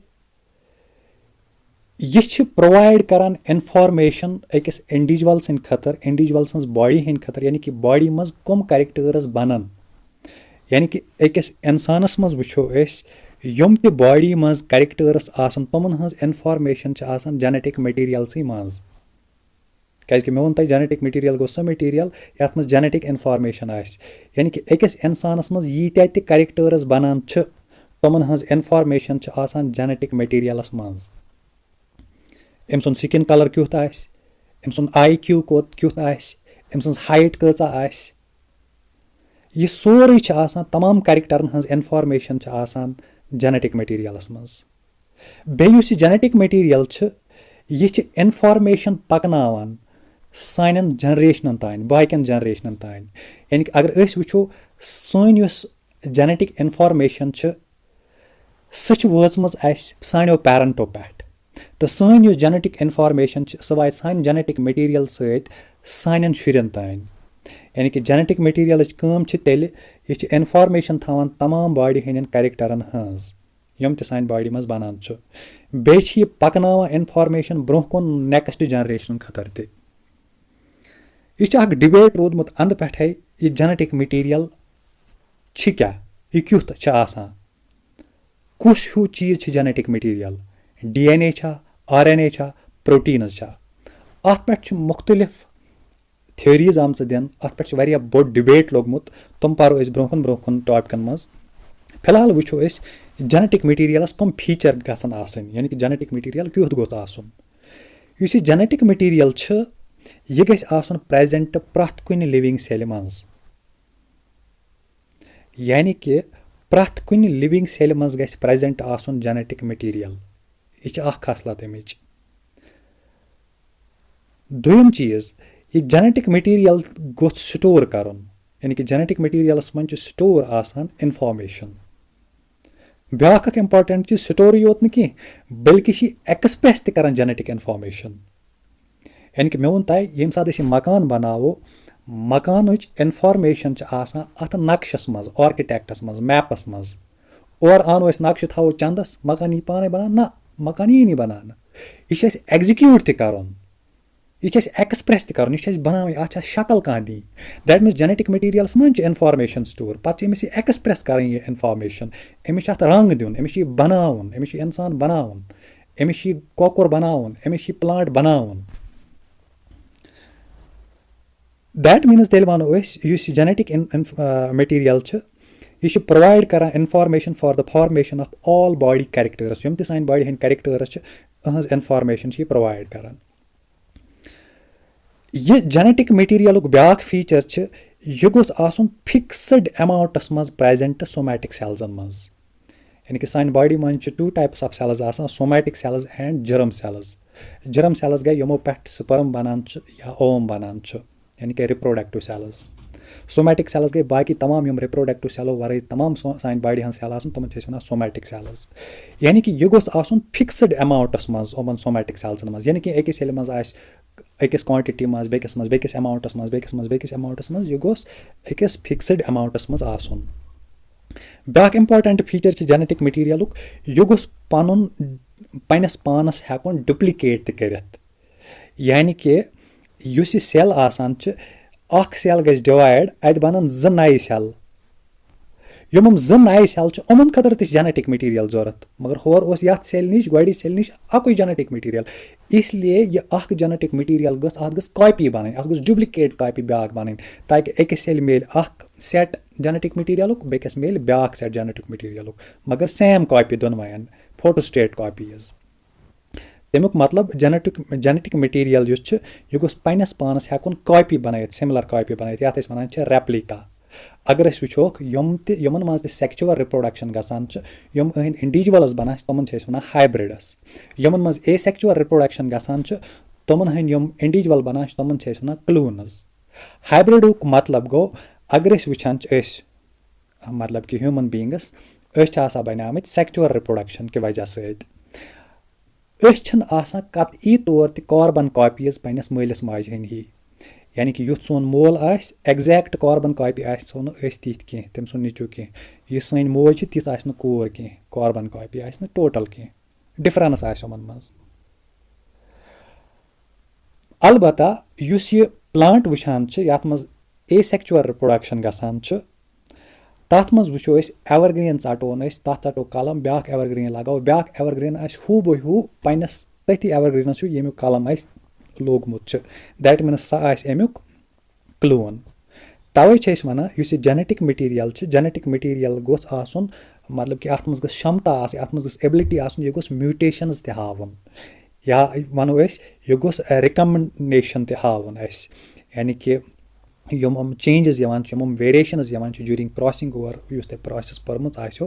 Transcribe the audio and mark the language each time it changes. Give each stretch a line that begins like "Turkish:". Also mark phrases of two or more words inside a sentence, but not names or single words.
Kashmiri: यह प्रोवाइड करान इन्फॉर्मेशन अकिस इंडिविजुअल सं खतर इंडिविजुअल सं बॉडी हंद खतर यानी कि बॉडी मज कम कैरेक्टर्स बनन यानी कि अकिस इंसानस मज वुचो यम त बॉडी मज कैरेक्टर्स आसन तमन हंज इन्फॉर्मेशन आसान
English: genetic material
Kashmiri: सी मज क्या मे वो
English: genetic material
Kashmiri: गो सह मटीरियल यथ मज
English: genetic information
Kashmiri: आस यानी कि अकिस इंसानस मज यीत्या त कैरेक्टर्स बनान तमन हंज इन्फॉर्मेशन आसान जेनेटिक मटीरियलस मज अम सुंद
English: skin colour
Kashmiri: क्युथ आस अम सुंद आई क्यू क्युथ आस अम सं हाइट कचा आस यह सोरे आसान तमाम कैरेक्टरन हंज इन्फॉर्मेशन आसान जेनेटिक मटीरियलस मज बेयुस
English: genetic material
Kashmiri: यह इन्फॉर्मेशन पकनावान सानन जनरेशनन तान बाकन जनरेशनन तान यानी कि अगर वो सन
English: genetic information
Kashmiri: सह वचमज सानो पेरेंटो पे तो सन
English: genetic information
Kashmiri: सह वात सान
English: genetic material
Kashmiri: सान शुरन तान यानी कि
English: genetic material
Kashmiri: कम तेल यह इन्फॉर्मेशन थवान तमाम बॉडी हंदन कैरेक्टरन हंज यम त सान बॉडी मज बनान बे पकनावान इन्फॉर्मेशन ब्रोह कुन
English: next generation
Kashmiri: खतर त यह डिबेट रोदमुत अंद पे यह
English: genetic material
Kashmiri: क्या यह क्युथ आसान कुस हूँ चीज जेनेटिक
English: material DNA RNA protein
Kashmiri: अत पे मुख्तलिफ थ्योरीज आम दिन अत पे बोड़ डिबेट लोगमुत तुम परो ब्रोह कुन टॉपिकन मज फिलहाल वो जेनेटिक मटीरियलस कम फीचर गसन आसन यानी कि
English: genetic material
Kashmiri: क्युथ गोस आसन युस यह
English: genetic material
Kashmiri: यह गस आसन प्रेजेंट प्रथ कुन
English: living cell
Kashmiri: मज यानी कि प्रथ कुन
English: living cell
Kashmiri: मज गस प्रेजेंट आसन
English: genetic material
Kashmiri: यह खसलत अमिच दोयम चीज यह
English: genetic material
Kashmiri: गोस स्टोर करन यानी कि जेनेटिक मटीरियलस मन स्टोर आसान इन्फॉर्मेशन। ब्याक अख इंपॉर्टेंट चीज स्टोर योत न बल्कि एक्सप्रेस तरान
English: genetic information.
Kashmiri: यानी कि मे वोन तय ये सात मकान बनावो मकान इन्फॉर्मेशन अत नक्शस मज आर्किटेक्टस मज मैपस मज और आनो नक्श थो चंदस मकान यी पाने बनान ना मकान यी नहीं बनान यह एग्जीक्यूट तन यह एक्सप्रेस तन यह बनान अत शक्ल कह दी
English: that means genetic materials
Kashmiri: मन इन्फॉर्मेशन स्टोर पे अमिस एक्सप्रेस कर इन्फॉर्मेशन अमिस रंग दिन अमिस बनावन अमिस इंसान बनावन अमिस कौकुर बनावन अमिस प्लांट बनावन।
English: that means
Kashmiri: तेल वनो
English: genetic material
Kashmiri: यह प्रोवाइड कर
English: information for the formation of all body characters
Kashmiri: यम सान बॉडी हंद कैरेक्टर्स अहज इन्फॉर्मेशन प्रोवाइड कर। यह
English: genetic material
Kashmiri: ब्याक फीचर यह गोस आसन फिक्सड अमाउंटस मज
English: present somatic
Kashmiri: सेल्सन मज। यानी कि सान बॉडी मन
English: two types of cells
Kashmiri: आसान
English: somatic cells and germ cells. germ cells
Kashmiri: गए यमो पे स्पर्म बनान या ओवम बनान यानी कि
English: reproductive cells. somatic cells
Kashmiri: गए बाकी तमाम यम रिप्रोडक्टिव सेलो वर तमाम सान बॉडी हंद सेल तम वन
English: somatic cells.
Kashmiri: यानी कि यह गोस आसन फिक्सड अमाउंटस मज ओमन सोमैटिक सेल्सन मज। यानी कि अकिस येल मज अकिस क्वांटिटी मज बेकिस अमाउंटस मज बेकिस अमाउंटस मज यह गोस अकिस फिक्सड अमाउंटस मज आसन। ब्याक
English: important feature genetic material
Kashmiri: यह गोस पनुन पन्नस पानस हेकन डुप्लिकेट तरित। यानी कि युस सेल आसान अख सेल गज डिवाइड अत बनन ज नए सेल यम ज नए सेल उमन खतर त
English: genetic material
Kashmiri: जरूरत मगर होर यथ सेल नश गोड़ी सेल नश अकुई
English: genetic material
Kashmiri: इसलिए यह अख
English: genetic material
Kashmiri: गस कॉपी बन अत
English: duplicate copy
Kashmiri: ब्याक बन ताकि अकिस सेल मेल अख
English: set genetic material
Kashmiri: बेकिस मेल ब्याक
English: set genetic material
Kashmiri: मगर
English: same copy
Kashmiri: दोनवयन
English: photostat copies.
Kashmiri: तमुक मतलब
English: genetic material
Kashmiri: यह गोस पन्नस पानस हेकन कॉपी बनायत
English: similar copy
Kashmiri: बनायत यथ वन रेप्लिका। अगर वो यमन मज
English: sexual reproduction
Kashmiri: गसान यम अहन इंडिविजुअल्स बनान तमन वन हाइब्रिडस। यमन मज
English: asexual reproduction
Kashmiri: गसान तमन हंद यम इंडिविजुअल बनान तमन वन क्लूनस। हाइब्रिड मतलब गो अगर वुचान मतलब कि ह्यूमन बींगस बनामत
English: sexual reproduction
Kashmiri: की वजह सत कतई तौर
English: carbon copies
Kashmiri: पन्नस मालिस माजे हंद ही। यानी कि युथ सोन मोल
English: exact carbon copy
Kashmiri: सो तिथ कह तम सुन नीचू कह यह सन मोज तिथ कोर कह
English: carbon copy total
Kashmiri: कह डिफरेंस आमन मज। अलबत्ता युस यह प्लांट वुचान यथ मज
English: asexual reproduction
Kashmiri: गसान तथ मज वो एवरग्रीन षटोन तथ षटो कलम ब्याक एवरग्रीन लगाओ ब्याक एवरग्रीन हू बहू पन्नस तथी एवरग्रीनस यमुक कलम लोगमुत
English: that means
Kashmiri: सह अमुक क्लोन। तवे वन
English: genetic material
Kashmiri: गोस आसन मतलब कि अत मज क्षमता अत मज एबिलिटी आसन यह गोस म्यूटेशंस हावन या वनो यह गोस रिकमेंडेशन हावन यानी कि यम चेंजेस यम
English: variations during crossing over
Kashmiri: युस तुम प्रोसेस पर्मुत आसो।